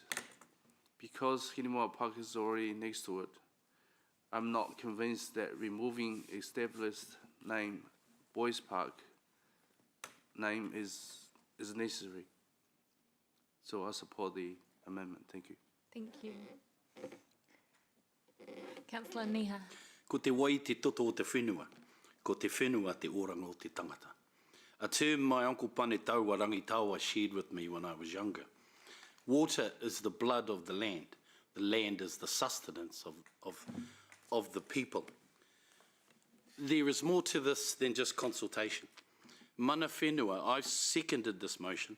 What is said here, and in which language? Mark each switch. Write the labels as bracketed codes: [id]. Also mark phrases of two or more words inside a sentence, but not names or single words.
[en] Because Hinimoa Park is already next to it, I'm not convinced that removing established name Boys Park name is necessary. So I support the amendment. Thank you. Thank you. Councillor Niha. [mi] Ko te wai te toto o te whenua, ko te whenua te oranga o te tangata. [en] A term my Uncle Pane Taua Rangitawa shared with me when I was younger. Water is the blood of the land. The land is the sustenance of the people. There is more to this than just consultation. [mi] Mana Whenua, [en] I've seconded this motion.